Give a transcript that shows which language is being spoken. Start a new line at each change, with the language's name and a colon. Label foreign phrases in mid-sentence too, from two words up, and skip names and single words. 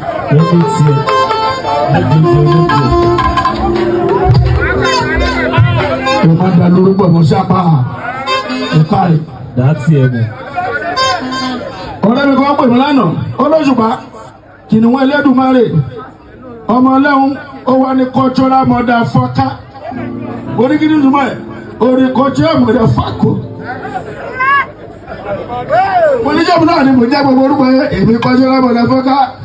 Yoruba: Ẹni tí ẹ, ẹ jẹ́ jẹ́ jẹ́ jẹ́. Ẹ má da lórúkọ mọ́ sápá. Ẹ káre. Dá tí ẹ mọ̀. Ọ̀rẹ́ mi kan pè mí lánàá, ó lóṣùpá, kìnìún Ẹlẹ́dùmarè, ọmọ Ọlọ́run, ó wá ní
English: cultural motherfucker.
Yoruba: Mo ní kí ni túmọ̀ ẹ̀? Ó ní
English: cultural motherfucker.
Yoruba: Mo ní jẹ́mu náà ni mo jẹ́ gbogbo orúkọ yẹn, èmi
English: cultural motherfucker.